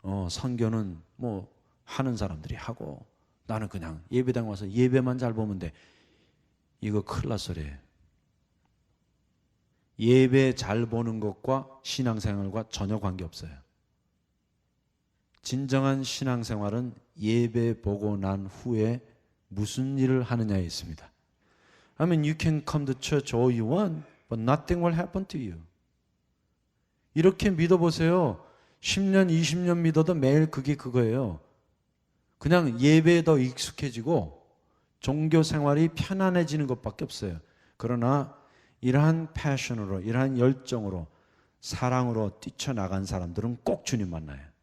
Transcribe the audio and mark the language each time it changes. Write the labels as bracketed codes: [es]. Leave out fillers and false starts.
[ko] 선교는 뭐 하는 사람들이 하고 나는 그냥 예배당 와서 예배만 잘 보면 돼. 이거 큰일 날 소리예요. 예배 잘 보는 것과 신앙생활과 전혀 관계없어요. 진정한 신앙생활은 예배 보고 난 후에 무슨 일을 하느냐에 있습니다. [en] I mean, you can come to church all you want, but nothing will happen to you. [ko] 이렇게 믿어보세요. 10년, 20년 믿어도 매일 그게 그거예요. 그냥 예배에 더 익숙해지고 종교 생활이 편안해지는 것밖에 없어요. 그러나 이러한 패션으로, 이러한 열정으로, 사랑으로 뛰쳐나간 사람들은 꼭 주님 만나요.